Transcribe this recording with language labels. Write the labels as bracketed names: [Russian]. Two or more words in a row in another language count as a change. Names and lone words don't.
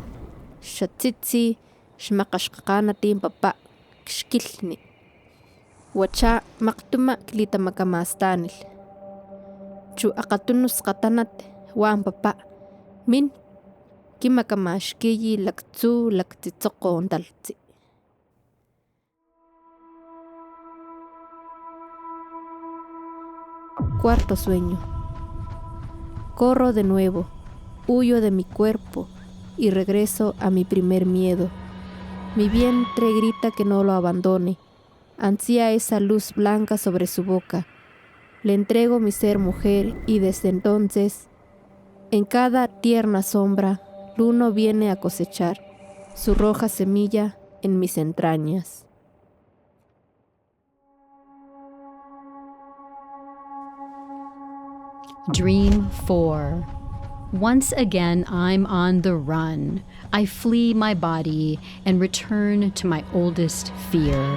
[Papantla Totonac] Shatsitsi shmakashkanati papa. Kshkilni. Wacha maktuma klita makamastanil. Chu akatunus katanat wan papa. Min kimakamashkiyi Tsitsokgo talhtsí. [Spanish] Cuarto sueño. Corro de nuevo, huyo de mi cuerpo y regreso a mi primer miedo. Mi vientre grita que no lo abandone. Ansía esa luz blanca sobre su boca. Le entrego mi ser mujer y desde entonces, en cada tierna sombra, Luno viene a cosechar su roja semilla en mis entrañas. [English] Dream 4. Once again, I'm on the run. I flee my body and return to my oldest fear.